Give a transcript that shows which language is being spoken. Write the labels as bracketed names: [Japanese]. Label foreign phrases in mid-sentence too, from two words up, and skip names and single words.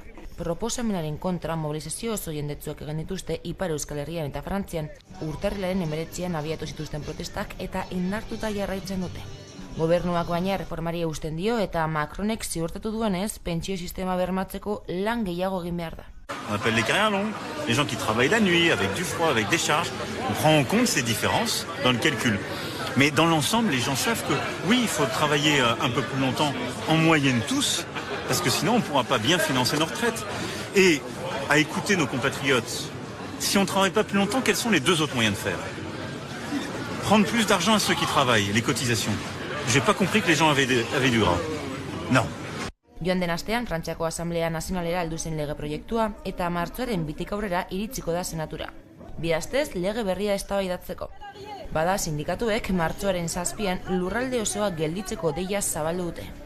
[Basque] Proposamenaren kontra mobilizazio oso jendetzuak egin dituzte Ipar Euskal Herrian eta Frantzian urtarrilaren 19an abiatu zituzten protestak eta indartuta jarraitzen dute. Gobernuak baina reformari eusten dio eta Macronek ziurtatu duenez pentsio sistema bermatzeko lan gehiago egin behar da. [French] On appelle les carrières longues, les gens qui travaillent la nuit, avec du froid, avec des charges. On prend en compte ces différences dans le calcul. Mais dans l'ensemble, les gens savent que oui, il faut travailler un peu plus longtemps, en moyenne tous, parce que sinon on ne pourra pas bien financer nos retraites. Et à écouter nos compatriotes, si on ne travaille pas plus longtemps, quels sont les 2 autres moyens de faire? Prendre plus d'argent à ceux qui travaillent, les cotisations. J'ai pas compris que les gens avaient du gras. Non. [Basque] Joan den astean, Frantziako Asamblea Nazionalera heldu zen lege proiektua eta martxoaren 2 aurrera iritsiko da senatura. Bi astez lege berria eztabaidatzeko. Bada, sindikatuek martxoaren 7an lurralde osoa gelditzeko deia zabaldu dute.